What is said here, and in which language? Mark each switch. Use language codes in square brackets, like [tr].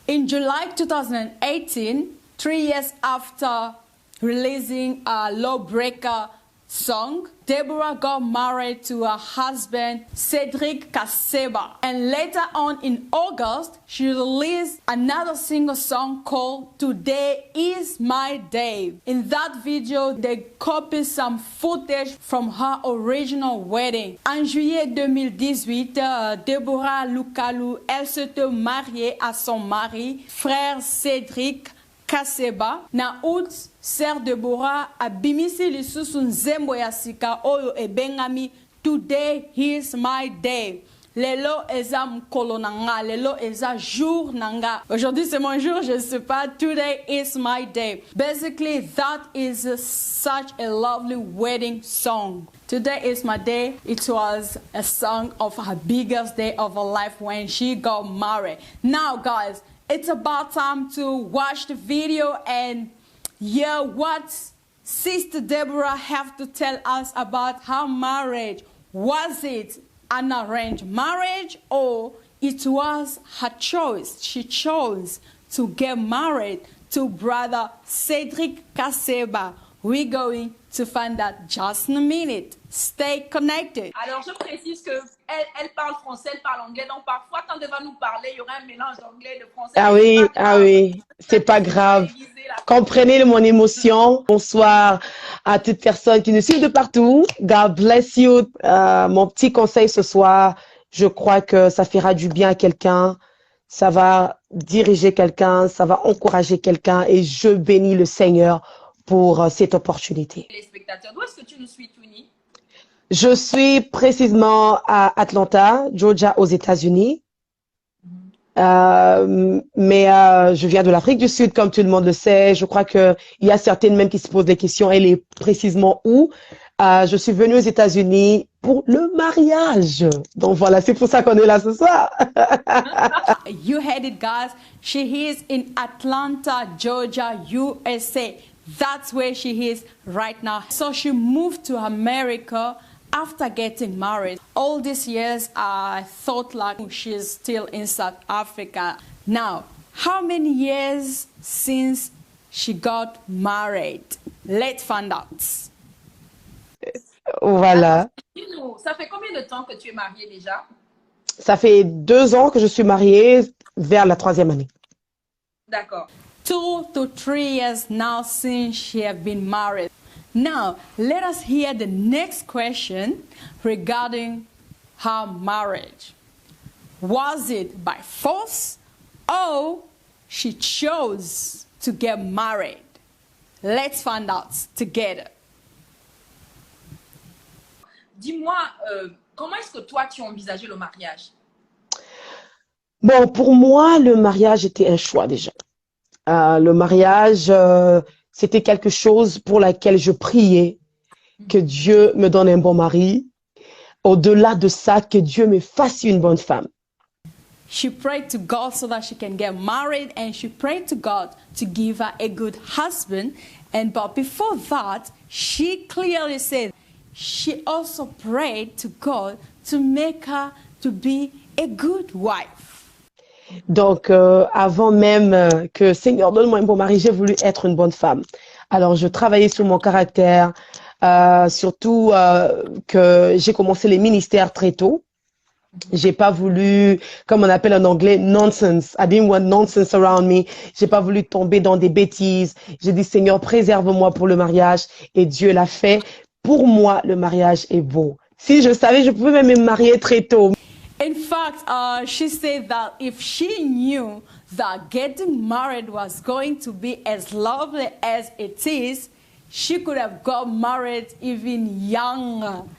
[en] In July 2018, 3 years after releasing a Lawbreaker song, Deborah got married to her husband Cedric Kaseba, and later on in August she released another single song called Today Is My Day. In that video they copied some footage from her original wedding. [fr] En juillet 2018, Deborah Lukalu, elle s'était mariée à son mari, frère Cedric Kaseba. [ln] Na août, Sœur Deborah abimisi lisusu nzembo ya sika oyo ebengami Today is my day. Lelo eza mkolo nanga, lelo eza jour nanga. [fr] Aujourd'hui c'est mon jour, je sais pas. [en] Today is my day. Basically, that is such a lovely wedding song. Today is my day. It was a song of her biggest day of her life when she got married. Now, guys, it's about time to watch the video and hear what Sister Deborah have to tell us about her marriage. Was it an arranged marriage or it was her choice? She chose to get married to brother Cedric Kaseba. We're going to find out just in a minute. Stay connected. [fr] Alors, je précise que elle parle français, elle parle anglais. Donc, parfois, quand elle va nous parler, il y aura un mélange d'anglais et de français. Ah oui, ah oui, c'est pas grave. Comprenez mon émotion. Bonsoir à toutes personnes qui nous suivent de partout. [en] God bless you. [fr] Mon petit conseil ce soir, je crois que ça fera du bien à quelqu'un. Ça va diriger quelqu'un, ça va encourager quelqu'un et je bénis le Seigneur pour cette opportunité. Les spectateurs, d'où est-ce que tu nous suis, Twinnie? Je suis précisément à Atlanta, Georgia, aux États-Unis. Mais je viens de l'Afrique du Sud, comme tout le monde le sait. Je crois qu'il y a certaines même qui se posent des questions. Elle est précisément où? Je suis venue aux États-Unis pour le mariage. Donc voilà, c'est pour ça qu'on est là ce soir. [en] You heard it, guys. She is in Atlanta, Georgia, USA. That's where she is right now. So she moved to America after getting married. All these years, I thought like she's still in South Africa. Now, how many years since she got married? Let's find out. [fr] Voilà. Dis-nous, ça fait combien de temps que tu es mariée déjà? Ça fait 2 ans que je suis mariée, vers la 3e année. D'accord. [en] 2 to 3 years now since she have been married. Now, let us hear the next question regarding her marriage. Was it by force or she chose to get married? Let's find out together. [fr] Dis-moi, comment est-ce que toi, tu as envisagé le mariage? Bon, pour moi, le mariage était un choix déjà. Le mariage, c'était quelque chose pour laquelle je priais que Dieu me donne un bon mari. Au-delà de ça, que Dieu me fasse une bonne femme. [en] She prayed to God so that she can get married, and she prayed to God to give her a good husband. But before that, she clearly said she also prayed to God to make her to be a good wife. [fr] Donc, avant même que Seigneur donne-moi un bon mari, j'ai voulu être une bonne femme. Alors, je travaillais sur mon caractère, surtout que j'ai commencé les ministères très tôt. J'ai pas voulu, comme on appelle en anglais, nonsense. [en] I didn't want nonsense around me. [fr] J'ai pas voulu tomber dans des bêtises. J'ai dit, Seigneur, préserve-moi pour le mariage. Et Dieu l'a fait. Pour moi, le mariage est beau. Si je savais, je pouvais même me marier très tôt. [en] In fact, she said that if she knew that getting married was going to be as lovely as it is, she could have got married even younger.